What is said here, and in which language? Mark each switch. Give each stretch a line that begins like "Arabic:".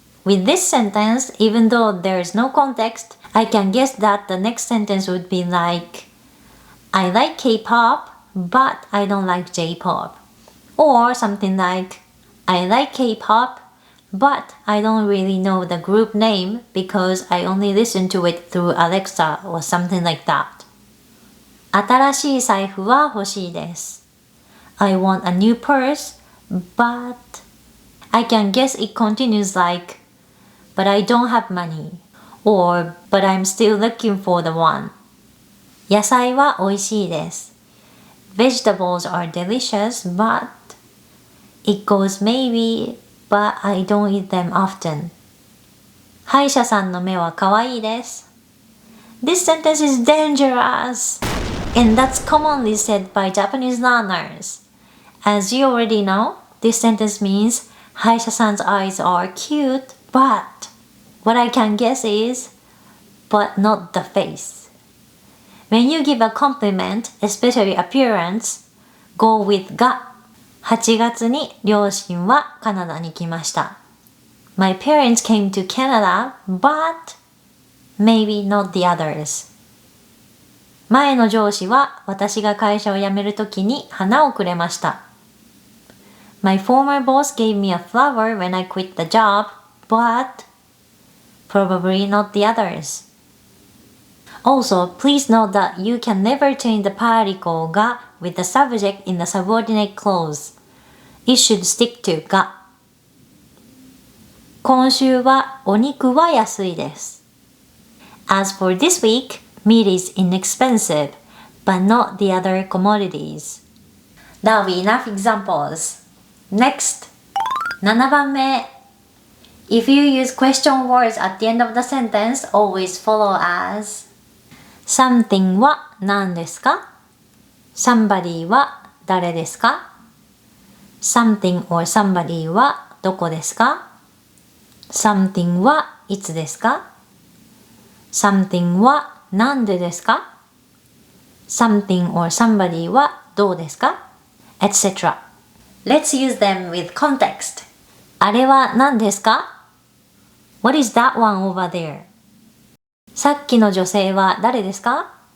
English: With this sentence, even though there is no context, I can guess that the next sentence would be like, I like K-pop, but I don't like J-pop. Or something like, I like K-pop, but I don't really know the group name because I only listen to it through Alexa or something like that.
Japanese: 新しい財布は欲しいです。
English: I want a new purse, but I can guess it continues like, but I don't have money. Or, but I'm still looking for the one.
Japanese: 野菜は美味しいです。
English: Vegetables are delicious, but it goes maybe, but I don't eat them often.
Japanese: 歯医者さんの目は可愛いです。
English: This sentence is dangerous, and that's commonly said by Japanese learners. As you already know, this sentence means 歯医者さん's eyes are cute, but what I can guess is, but not the face. When you give a compliment, especially appearance, go with が。
Japanese: 8月に両親はカナダに来ました。
English: My parents came to Canada, but maybe not the others.
Japanese: 前の上司は私が会社を辞めるときに花をくれました。
English: My former boss gave me a flower when I quit the job, but probably not the others. Also, please note that you can never change the particle が with the subject in the subordinate clause. It should stick to が。
Japanese: 今週はお肉は安いです。
English: As for this week, meat is inexpensive, but not the other commodities. That'll be enough examples. Next, 7番目. If you use question words at the end of the sentence, always follow as something
Japanese: は何ですか?
English: Somebody
Japanese: は誰ですか?
English: Something or somebody
Japanese: はどこですか?
English: Something
Japanese: はいつですか?
English: Something
Japanese: はなんでですか?
English: Something or somebody
Japanese: はどうですか? etc.
English: Let's use them with context.
Japanese: あれは何ですか?
English: What is that one over there?
Japanese: さっきの女性は誰ですか?